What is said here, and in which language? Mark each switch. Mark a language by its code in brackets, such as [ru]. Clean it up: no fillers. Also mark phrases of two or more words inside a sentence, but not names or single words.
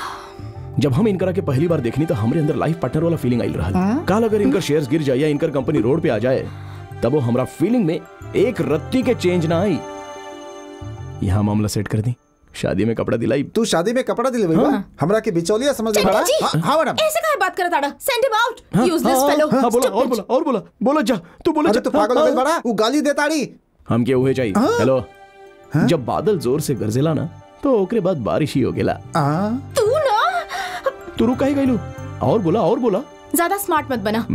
[bho] जब हम इनकरा के पहली बार देखनी तो हमरे अंदर [en] life partner [bho] वाला फीलिंग आइल रहल। काल अगर इनकर शेयर्स गिर जाए या इनकर कंपनी रोड पे आ जाए तब वो हमरा फीलिंग में एक रत्ती के चेंज ना आई। यहाँ मामला सेट कर दी, शादी में कपड़ा दिलाई। तू शादी में कपड़ा दिले भईया? हमरा के बिचौलिया समझ में पड़ा? हां मैडम। ऐसे काहे बात करत आड़ा? [en] Send him out, useless fellow. [bho] हां बोला और बोला और बोला, बोला जा तू बोला। अरे तू पागल हो गई बड़ा, वो गाली देताड़ी। हम के उहे चाहिए। हेलो, जब बादल जोर से गरजेला ना तो ओकरे बाद बारिश ही हो गेला। तू ना तू रुक काहे गइलू? और बोला और बोला। ज्यादा स्मार्ट मत बना।